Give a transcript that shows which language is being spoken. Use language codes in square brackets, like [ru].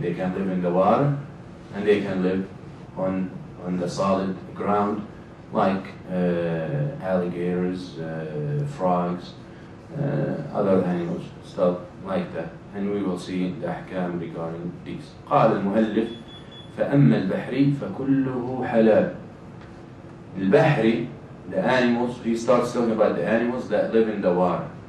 [en] They can live in the water and they can live on the solid ground, like alligators, frogs, other animals, stuff like that. And we will see the ahkam regarding these. [ar] قال المؤلف: فأما البحري فكله حلال. [en] البحري, the animals, he starts talking about the animals that live in the water.